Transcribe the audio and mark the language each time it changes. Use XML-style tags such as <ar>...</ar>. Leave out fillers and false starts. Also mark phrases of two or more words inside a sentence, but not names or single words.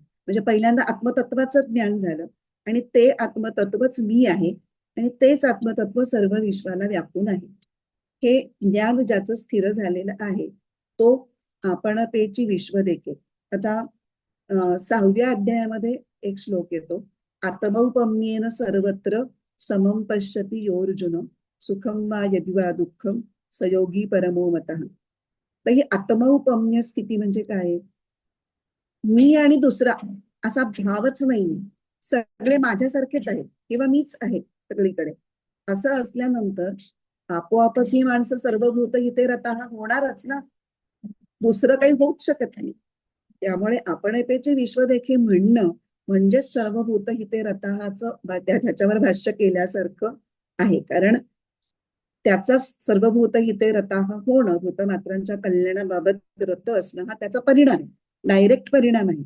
<mr>म्हणजे पहिल्यांदा आत्मतत्वाचं ज्ञान झालं आणि ते आत्मतत्वच मी आहे आणि तेच आत्मतत्व सर्व विश्वाला व्यापून आहे. हे ज्ञान ज्याचं स्थिर झालेलं आहे तो आपणपेची विश्व देखे. आता 6व्या अध्यायामध्ये एक श्लोक येतो,</mr> <sa>आत्मौपम्येन सर्वत्र समं पश्यति योर्जुन सुखम वा यदि वा दुःखम सयोगी परमो मतः.</sa> <mr>तर ही आत्मौपम्य स्थिती म्हणजे काय? मी आणि दुसरा असा भावच नाही, सगळे माझ्यासारखेच आहेत किंवा मीच आहे सगळीकडे, असं असल्यानंतर आपोआपच ही माणसं</mr> <sa>सर्वभूत हिते रताः</sa> <mr>होणारच ना, दुसरं काही होऊच शकत नाही. त्यामुळे आपणेपेचे विश्व देखील म्हणणं म्हणजेच</mr> <sa>सर्वभूत हिते रताहाचं</sa> <mr>त्याच्यावर भाष्य केल्यासारखं आहे. कारण त्याचा</mr> <sa>सर्वभूत हिते रताह</sa> <mr>होणं, भूतमात्रांच्या कल्याणाबाबत रत असणं हा त्याचा परिणाम आहे, डायरेक्ट परिणाम आहे.</mr>